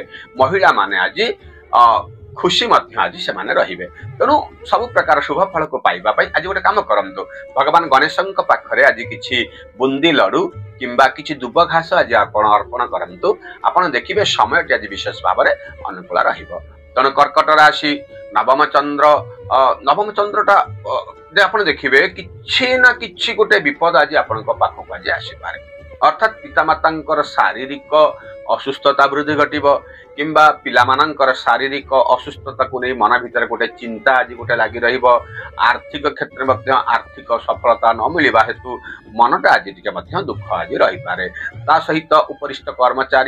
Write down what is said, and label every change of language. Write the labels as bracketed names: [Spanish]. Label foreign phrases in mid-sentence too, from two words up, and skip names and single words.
[Odia] ମହିଳା ମାନେ ଆଜି ଖୁସି ମଧ୍ୟ ଆଜି ସେମାନେ ରହିବେ। ତେଣୁ ସବୁ ପ୍ରକାର ଶୁଭ ଫଳକୁ ପାଇବା ପାଇଁ ଆଜି ଗୋଟେ କାମ କରନ୍ତୁ, ଭଗବାନ ଗଣେଶଙ୍କ ପାଖରେ ଆଜି କିଛି ବୁନ୍ଦି ଲଡୁ କିମ୍ବା କିଛି ଦୁବ ଘାସ ଆଜି ଆପଣ ଅର୍ପଣ କରନ୍ତୁ। ଆପଣ ଦେଖିବେ ସମୟଟି ଆଜି ବିଶେଷ ଭାବରେ ଅନୁକୂଳ ରହିବ। ତେଣୁ କର୍କଟ ରାଶି ନବମ ଚନ୍ଦ୍ର ନବମ ଚନ୍ଦ୍ରଟା ଆପଣ ଦେଖିବେ କିଛି ନା କିଛି ଗୋଟେ ବିପଦ ଆଜି ଆପଣଙ୍କ ପାଖକୁ ଆଜି ଆସିପାରେ ଅର୍ଥାତ୍ ପିତାମାତାଙ୍କର ଶାରୀରିକ ଅସୁସ୍ଥତା ବୃଦ୍ଧି ଘଟିବ କିମ୍ବା ପିଲାମାନଙ୍କର ଶାରୀରିକ ଅସୁସ୍ଥତାକୁ ନେଇ ମନ ଭିତରେ ଗୋଟେ ଚିନ୍ତା ଆଜି ଗୋଟେ ଲାଗି ରହିବ ଆର୍ଥିକ କ୍ଷେତ୍ରରେ ମଧ୍ୟ ଆର୍ଥିକ ସଫଳତା ନ ମିଳିବା ହେତୁ ମନଟା ଆଜି ଟିକେ ମଧ୍ୟ ଦୁଃଖ ଆଜି ରହିପାରେ ତା ସହିତ ଉପରିସ୍ଥ କର୍ମଚାରୀ